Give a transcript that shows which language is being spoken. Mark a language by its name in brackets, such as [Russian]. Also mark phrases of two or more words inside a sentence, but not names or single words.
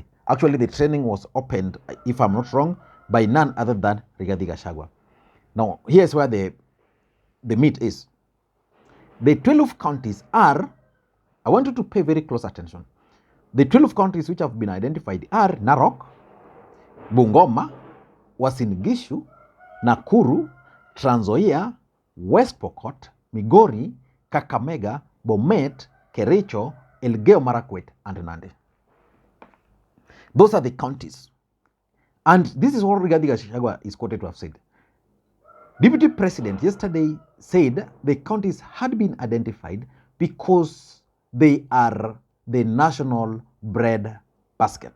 [English] Actually, the training was opened, if I'm not wrong, by none other than Rigathi Gachagua. Now, here's where the meat is. The 12 counties are, I want you to pay very close attention. The 12 counties which have been identified are Narok, Bungoma, Uasin Gishu, Nakuru, Trans Nzoia, West Pokot, Migori, Kakamega, Bomet, Kericho, Elgeyo Marakwet, and Nandi. Those are the counties. And this is what Rigathi Gachagua is quoted to have said. Deputy President yesterday said the counties had been identified because they are the national bread basket.